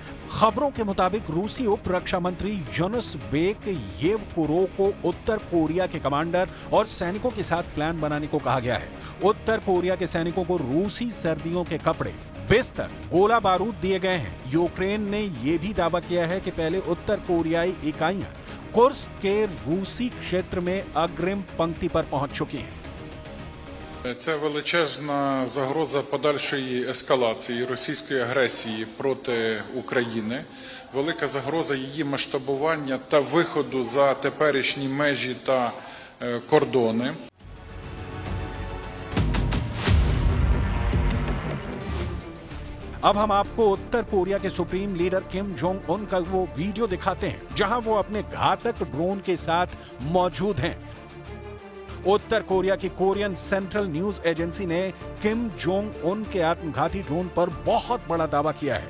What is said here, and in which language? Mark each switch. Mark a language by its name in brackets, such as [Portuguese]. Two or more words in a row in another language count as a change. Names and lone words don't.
[Hindi] खबरों के मुताबिक रूसी उप रक्षा मंत्री युनुस बेक येवकुरो को उत्तर कोरिया के कमांडर और सैनिकों के साथ प्लान बनाने को कहा गया है। उत्तर कोरिया के सैनिकों को रूसी सर्दियों के कपड़े, बिस्तर, गोला बारूद दिए गए हैं। यूक्रेन ने यह भी दावा किया है कि पहले उत्तर कोरियाई इकाइयां कुर्स्क के रूसी क्षेत्र में अग्रिम पंक्ति पर पहुंच चुकी हैं। [Ukrainian] Це величезна загроза подальшої ескалації російської агресії проти України, велика загроза її масштабування та виходу за теперішні межі та кордони. [Hindi] अब हम आपको उत्तर कोरिया के [English] supreme leader [Hindi] किम जोंग उन का वो वीडियो दिखाते हैं जहां वो अपने घातक ड्रोन के साथ मौजूद हैं। उत्तर कोरिया की कोरियन सेंट्रल न्यूज एजेंसी ने किम जोंग उन के आत्मघाती ड्रोन पर बहुत बड़ा दावा किया है।